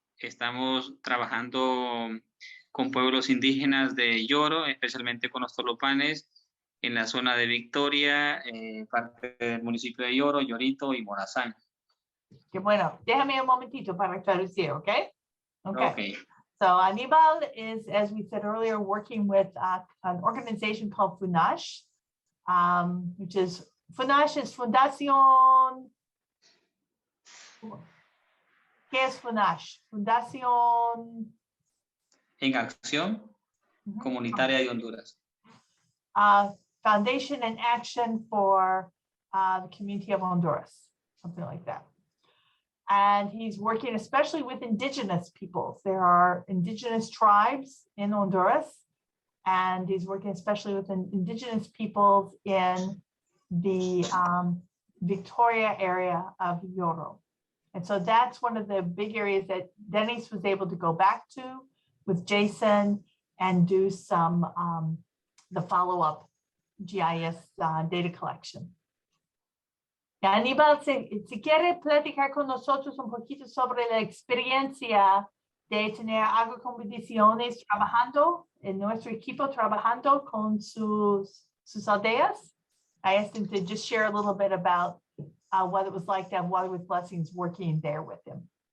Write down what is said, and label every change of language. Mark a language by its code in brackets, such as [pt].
[es] Estamos trabajando con pueblos indígenas de Lloro, especialmente con los tolopanes, en la zona de Victoria, parte del municipio de Lloro, Llorito y Morazán. Qué bueno. Déjame un momentito para traducir, ¿ok? [en] Okay. So Aníbal is, as we said earlier, working with an organization called FUNASH, which is, FUNASH is Fundación. [es] ¿Qué es FUNASH? Fundación. En Acción Comunitaria de Honduras. [en] Foundation and Action for the Community of Honduras, something like that. And he's working especially with indigenous peoples. There are indigenous tribes in Honduras, and he's working especially with indigenous peoples in the Victoria area of Lloro. And so that's one of the big areas that Dennis was able to go back to with Jason and do some the follow-up GIS data collection. [es] Y Aníbal, si quiere platicar con nosotros un poquito sobre la experiencia de tener agua con bendiciones trabajando en nuestro equipo, trabajando con sus aldeas. [en] I asked him to just share a little bit about what it was like to have Water with Blessings working there with him.